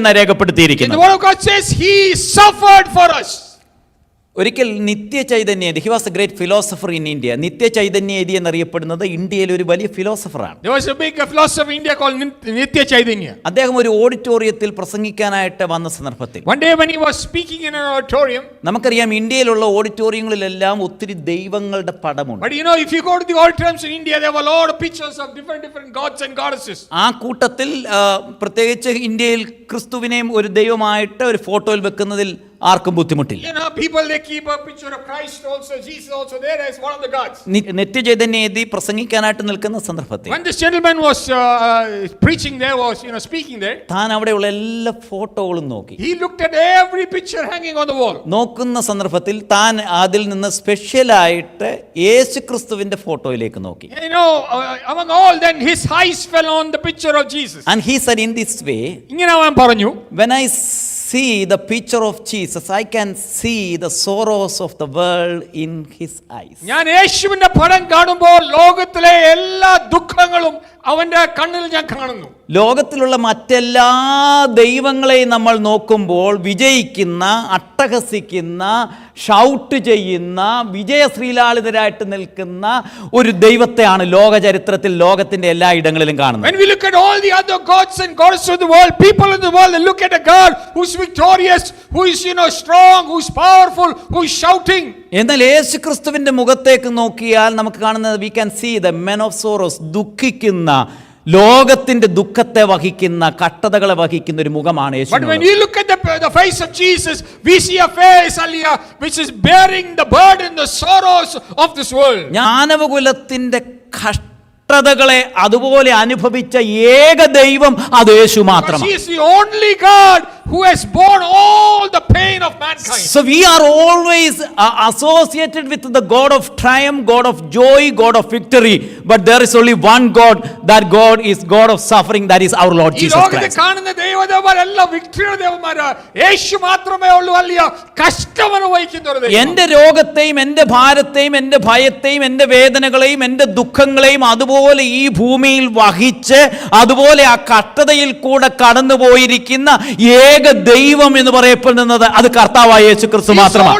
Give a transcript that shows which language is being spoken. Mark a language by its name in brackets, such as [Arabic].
[English] And the [Malayalam] രേഖപ്പെടുത്തിയിരിക്കുന്നു. [English] word of God says he suffered for us. [Malayalam] ഒരിക്കൽ നിത്യ Chaitanya, [English] He was a great philosopher in India. [Malayalam] നിത്യ ചൈതന്യതി എന്നറിയപ്പെടുന്നത് ഇന്ത്യയിലെ ഒരു വലിയ ഫിലോസഫറാണ്. [English] There was a big philosopher in India called Nitya Chaitanya. [Malayalam] അദ്ദേഹം ഒരു ഓഡിറ്റോറിയത്തിൽ പ്രസംഗിക്കാനായിട്ട് വന്ന സന്ദർഭത്തിൽ, [English] One day when he was speaking in an auditorium, [Malayalam] നമുക്കറിയാം ഇന്ത്യയിലുള്ള ഓഡിറ്റോറിയങ്ങളിലെല്ലാം ഒത്തിരി ദൈവങ്ങളുടെ പടമുണ്ട്. [English] but you know, if you go to the auditoriums in India, there were a lot of pictures of different gods and goddesses. [Malayalam] ആ കൂട്ടത്തിൽ പ്രത്യേകിച്ച് ഇന്ത്യയിൽ ക്രിസ്തുവിനെയും ഒരു ദൈവമായിട്ട് ഒരു ഫോട്ടോയിൽ വെക്കുന്നതിൽ ആർക്കും ബുദ്ധിമുട്ടില്ല. [English] You know, people, they keep a picture of Christ also, Jesus also there as one of the gods. [Malayalam] നിത്യചൈതന്യതി പ്രസംഗിക്കാനായിട്ട് നിൽക്കുന്ന സന്ദർഭത്തിൽ [English] When this gentleman was preaching there, was, you know, speaking there, [Malayalam] താൻ അവിടെയുള്ള എല്ലാ ഫോട്ടോകളും നോക്കി. [English] he looked at every picture hanging on the wall. [Malayalam] നോക്കുന്ന സന്ദർഭത്തിൽ താൻ അതിൽ നിന്ന് സ്പെഷ്യലായിട്ട് യേശു ക്രിസ്തുവിന്റെ ഫോട്ടോയിലേക്ക് നോക്കി. [English] You know, among all, then his eyes fell on the picture of Jesus. And he said in this way, [Malayalam] ഇങ്ങനെ അവൻ പറഞ്ഞു, [English] when I see the picture of Jesus, I can see the sorrows of the world in his eyes. [Malayalam] ഞാൻ യേശുവിന്റെ പടം കാണുമ്പോൾ ലോകത്തിലെ എല്ലാ ദുഃഖങ്ങളും അവന്റെ കണ്ണിൽ ഞാൻ കാണുന്നു. ലോകത്തിലുള്ള മറ്റെല്ലാ ദൈവങ്ങളെയും നമ്മൾ നോക്കുമ്പോൾ വിജയിക്കുന്ന, അട്ടഹസിക്കുന്ന, ഷൗട്ട് ചെയ്യുന്ന, വിജയശ്രീലാളിതരായിട്ട് നിൽക്കുന്ന ഒരു ദൈവത്തെയാണ് ലോക ചരിത്രത്തിൽ ലോകത്തിന്റെ എല്ലാ ഇടങ്ങളിലും കാണുന്നത്. [English] When we look at all the other gods and goddesses of the world, people in the world, they look at a God who's victorious, who is, you know, strong, who's powerful, who is shouting. [Malayalam] എന്നാൽ യേശു ക്രിസ്തുവിന്റെ മുഖത്തേക്ക് നോക്കിയാൽ നമുക്ക് കാണുന്നത്, [English] we can see the men of sorrows, [Malayalam] ദുഃഖിക്കുന്ന, ലോകത്തിന്റെ ദുഃഖത്തെ വഹിക്കുന്ന, കഷ്ടതകളെ വഹിക്കുന്ന ഒരു മുഖമാണ് യേശു. [English] But when you look at the face of Jesus, we see a face, Aliyah, which is bearing the burden, the sorrows of this world. [Malayalam] ജ്ഞാനവകുലത്തിന്റെ കഷ്ടതകളെ അതുപോലെ അനുഭവിച്ച ഏക ദൈവം അത് യേശു [English] Because [Malayalam] മാത്രമാണ്. [English] he is the only God who has borne all the pain of mankind. So we are always associated with the God of triumph, God of joy, God of victory. But there is only one God. That God is God of suffering. That is our Lord [Malayalam] ഈ [English] Jesus [Malayalam] ലോകത്തെ [English] Christ. [Malayalam] കാണുന്ന ദൈവദേവന്മാരെല്ലാം വിക്ടറിയുടെ ദേവന്മാരാ. യേശു മാത്രമേ ഉള്ളൂ അല്ലയോ കഷ്ടം അനുഭവിക്കുന്ന ഒരു ദൈവം. എന്റെ രോഗത്തെയും എന്റെ ഭാരത്തെയും എന്റെ ഭയത്തെയും എന്റെ വേദനകളെയും എന്റെ ദുഃഖങ്ങളെയും അതുപോലെ ഈ ഭൂമിയിൽ വഹിച്ച് അതുപോലെ ആ കഷ്ടതയിൽ കൂടെ കടന്നുപോയിരിക്കുന്ന ഏക ദൈവം എന്ന് പറയപ്പെടുന്നത് അത് കർത്താവായ യേശു ക്രിസ്തു മാത്രമാണ്.